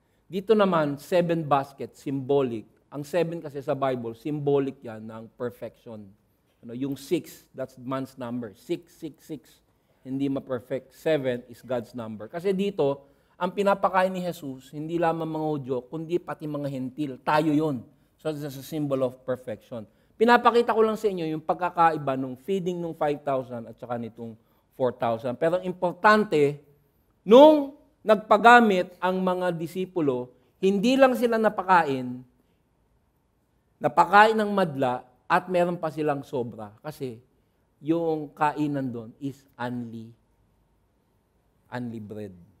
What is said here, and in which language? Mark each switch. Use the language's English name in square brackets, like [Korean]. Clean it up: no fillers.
[Filipino] Dito naman, 7 baskets, symbolic. Ang 7 kasi sa Bible, symbolic yan ng perfection. Yung 6, [English] that's man's number. [Filipino] 6, 6, 6. Hindi ma-perfect. [English] 7 is God's number. [Filipino] Kasi dito, ang pinapakain ni Jesus, hindi lamang mga Hudyo, kundi pati mga Hentil. Tayo yon. [English] So it's a symbol of perfection. [Filipino] Pinapakita ko lang sa inyo yung pagkakaiba ng feeding ng 5,000 at saka nitong 4,000. Pero importante, nung nagpagamit ang mga disipulo, hindi lang sila napakain ng madla at meron pa silang sobra. Kasi yung kainan doon [English] is only bread.